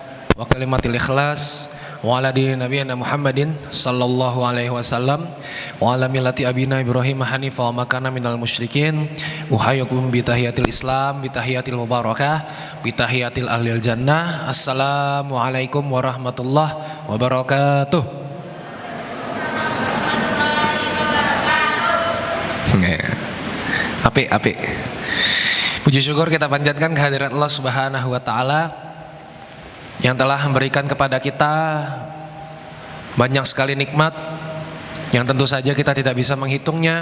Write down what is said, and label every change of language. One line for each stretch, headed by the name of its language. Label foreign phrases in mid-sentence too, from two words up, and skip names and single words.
Arabic: وكلمة الإخلاص وعلى دين نبينا محمد صلى الله عليه وسلم وعلى ملة أبينا إبراهيم حنيفا وما كان من المشركين. أحييكم بتحية الإسلام، بتحية المباركة، بتحية أهل الجنة. السلام عليكم ورحمة الله وبركاته.
Javanese: Apik.
Indonesian: Puji syukur kita panjatkan kehadirat
Arabic: الله سبحانه وتعالى
Indonesian: yang telah memberikan kepada kita banyak sekali nikmat yang tentu saja kita tidak bisa menghitungnya.